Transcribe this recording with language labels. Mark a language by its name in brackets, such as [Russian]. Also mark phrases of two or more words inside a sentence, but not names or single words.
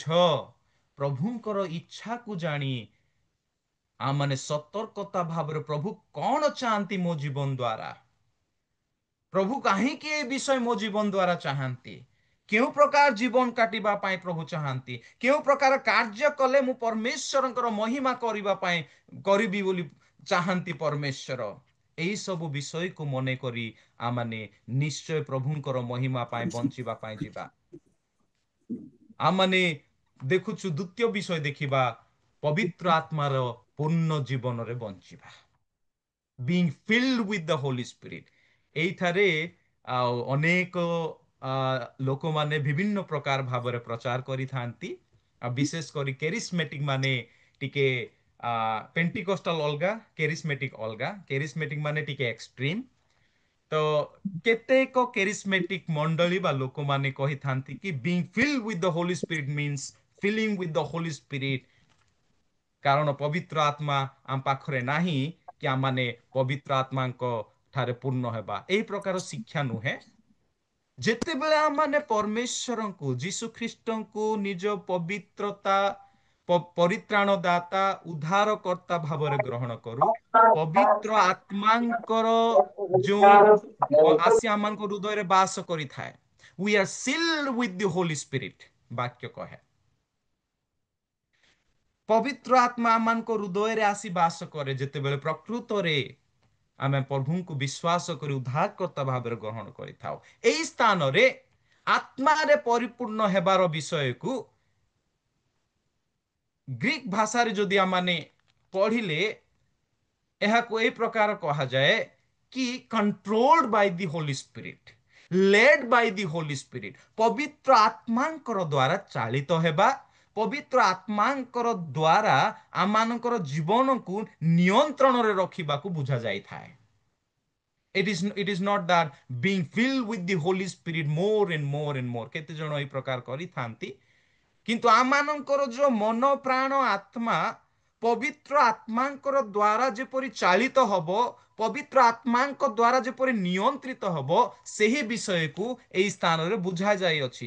[Odia] ପ୍ରଭୁଙ୍କର ଇଚ୍ଛାକୁ ଜାଣି ଆମମାନେ ସତର୍କତା ଭାବରେ, ପ୍ରଭୁ କଣ ଚାହାନ୍ତି ମୋ ଜୀବନ ଦ୍ୱାରା, ପ୍ରଭୁ କାହିଁକି ଏ ବିଷୟ ମୋ ଜୀବନ ଦ୍ୱାରା ଚାହାନ୍ତି, କେଉଁ ପ୍ରକାର ଜୀବନ କାଟିବା ପାଇଁ ପ୍ରଭୁ ଚାହାନ୍ତି, କେଉଁ ପ୍ରକାର କାର୍ଯ୍ୟ କଲେ ମୁଁ ପରମେଶ୍ୱରଙ୍କର ମହିମା କରିବା ପାଇଁ କରିବି ବୋଲି ଚାହାନ୍ତି ପରମେଶ୍ୱର। ଏହି ସବୁ ବିଷୟକୁ ମନେ କରି ଆମମାନେ ନିଶ୍ଚୟ ପ୍ରଭୁଙ୍କର ମହିମା ପାଇଁ ବଞ୍ଚିବା ପାଇଁ ଯିବା। ଆମମାନେ ଦେଖୁଛୁ ଦ୍ୱିତୀୟ ବିଷୟ ଦେଖିବା ପବିତ୍ର ଆତ୍ମାର ପୂର୍ଣ୍ଣ ଜୀବନରେ ବଞ୍ଚିବା, [English] being filled with the Holy Spirit। [Odia] এইଠାରେ ଅନେକ ଲୋକମାନେ ବିଭିନ୍ନ ପ୍ରକାର ଭାବରେ ପ୍ରଚାର କରିଥାନ୍ତି, ବିଶେଷ କରି କେରିସ୍ମେଟିକ ମାନେ ଟିକେ ପେଣ୍ଟିକୋଷ୍ଟାଲ ଅଲଗା, କେରିସ୍ମେଟିକ ଅଲଗା। କେରିସ୍ମେଟିକ ମାନେ ଟିକେ ଏକ୍ସଟ୍ରିମ। ତ କେତେକ କେରିସ୍ମେଟିକ ମଣ୍ଡଳୀ ବା ଲୋକମାନେ କହିଥାନ୍ତି କି [English] being filled with the Holy Spirit means filling with the Holy Spirit, [Odia] କାରଣ ପବିତ୍ର ଆତ୍ମା ଆମ ପାଖରେ ନାହିଁ କି ଆମମାନେ ପବିତ୍ର ଆତ୍ମାଙ୍କ ଠାରେ ପୂର୍ଣ୍ଣ ହେବା। ଏହି ପ୍ରକାର ଶିକ୍ଷା ନୁହେଁ। ଯେତେବେଳେ ଆମମାନେ ପରମେଶ୍ୱରଙ୍କୁ, ଯୀଶୁ ଖ୍ରୀଷ୍ଟଙ୍କୁ ନିଜ ପବିତ୍ରତା, ପରିତ୍ରାଣ ଦାତା, ଉଦ୍ଧାରକର୍ତ୍ତା ଭାବରେ ଗ୍ରହଣ କରୁ, ପବିତ୍ର ଆତ୍ମାଙ୍କର ଯୋଉ ଆସି ଆମମାନଙ୍କ ହୃଦୟରେ ବାସ କରିଥାଏ, [English] we are sealed with the Holy Spirit, [Odia] ବାକ୍ୟ କହେ। ପବିତ୍ର ଆତ୍ମା ଆମମାନଙ୍କ ହୃଦୟରେ ଆସି ବାସ କରେ ଯେତେବେଳେ ପ୍ରକୃତରେ ଆମେ ପ୍ରଭୁଙ୍କୁ ବିଶ୍ୱାସ କରି ଉଦ୍ଧାରକର୍ତ୍ତା ଭାବରେ ଗ୍ରହଣ କରିଥାଉ। ଏହି ସ୍ଥାନରେ ଆତ୍ମାରେ ପରିପୂର୍ଣ୍ଣ ହେବାର ବିଷୟକୁ ଗ୍ରୀକ ଭାଷାରେ ଯଦି ଆମମାନେ ପଢିଲେ ଏହାକୁ ଏହି ପ୍ରକାର କୁହାଯାଏ କି [English] controlled by the Holy Spirit, led by the Holy Spirit. [Odia] ପବିତ୍ର ଆତ୍ମାଙ୍କର ଦ୍ୱାରା ଚାଳିତ ହେବା, ପବିତ୍ର ଆତ୍ମାଙ୍କର ଦ୍ୱାରା ଆମମାନଙ୍କର ଜୀବନକୁ ନିୟନ୍ତ୍ରଣରେ ରଖିବାକୁ ବୁଝାଯାଇଥାଏ। [English] It is not that being filled with the Holy Spirit more and more and more। [Odia] କେତେ ଜଣ ଏହି ପ୍ରକାର କରିଥାନ୍ତି, କିନ୍ତୁ ଆମମାନଙ୍କର ଯୋଉ ମନ, ପ୍ରାଣ, ଆତ୍ମା ପବିତ୍ର ଆତ୍ମାଙ୍କର ଦ୍ୱାରା ଯେପରି ଚାଳିତ ହବ, ପବିତ୍ର ଆତ୍ମାଙ୍କ ଦ୍ୱାରା ଯେପରି ନିୟନ୍ତ୍ରିତ ହବ, ସେହି ବିଷୟକୁ ଏହି ସ୍ଥାନରେ ବୁଝାଯାଇଅଛି।